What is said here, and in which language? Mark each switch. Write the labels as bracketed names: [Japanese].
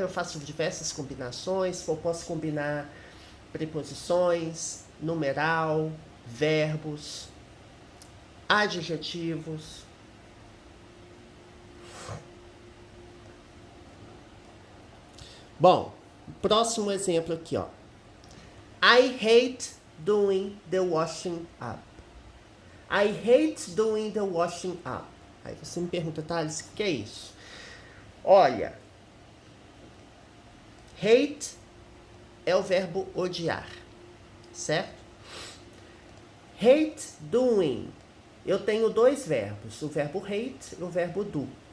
[Portuguese] Eu faço diversas combinações, eu posso combinar preposições, numeral, verbos, adjetivos. Bom, próximo exemplo aqui, ó. [English] I hate doing the washing up. I hate doing the washing up. [Portuguese] Aí você me pergunta, Thales, o que é isso? Olha, hate é o verbo odiar, certo? Hate doing. Eu tenho dois verbos, o verbo hate e o verbo do.